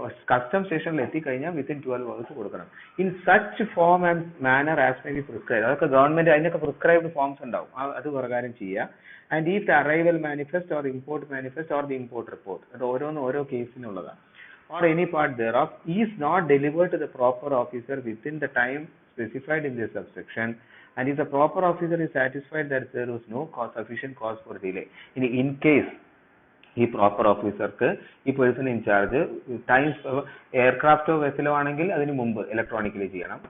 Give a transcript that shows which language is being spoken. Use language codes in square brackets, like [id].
[ml] Custom സ്റ്റേഷനിൽ എത്തിക്കഴിഞ്ഞാൽ [en] within 12 hours [ml] കൊടുക്കണം. [en] In such form and manner as may be prescribe. [ml] അതൊക്കെ ഗവൺമെന്റ് അതിനൊക്കെ പ്രിസ്ക്രൈബ്ഡ് ഫോംസ് ഉണ്ടാവും, അത് പ്രകാരം ചെയ്യുക. [en] and if the arrival manifest or import manifest or the import report, [ml] അത് ഓരോ കേസിനുള്ളതാണ്. [en] or any part thereof is not delivered to the proper officer within the time specified in this subsection, and if the proper officer is satisfied that there was no sufficient cause for delay. In case [ml] ഈ proper ഓഫീസർക്ക് ഈ person in charge എയർക്രാഫ്റ്റോ വെസലോ ആണെങ്കിൽ അതിന് മുമ്പ് electronically ചെയ്യണം.